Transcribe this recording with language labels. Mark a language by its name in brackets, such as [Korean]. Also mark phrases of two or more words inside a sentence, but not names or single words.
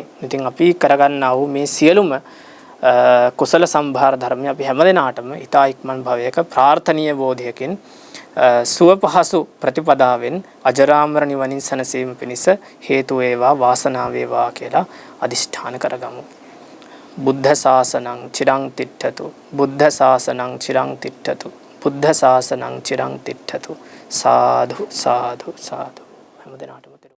[Sinhala] ඉතින් අපි කරගන්නා වූ මේ සියලුම කුසල සම්භාර ධර්ම අපි හැමදෙනාටම ඊතා ඉක්මන් භවයක ප්‍රාර්ථනීය බෝධියකින් සුව පහසු ප්‍රතිපදාවෙන් අජරාමර නිවනින් සැනසීම පිණිස හේතු වේවා වාසනාව වේවා කියලා අදිෂ්ඨාන කරගමු. [Pali] බුද්ධ ශාසනං චිරං තිට්ඨතු. බුද්ධ ශාසනං චිරං තිට්ඨතු. බුද්ධ ශාසනං චිරං තිට්ඨතු. සාදු සාදු සාදු. හැමදෙනාට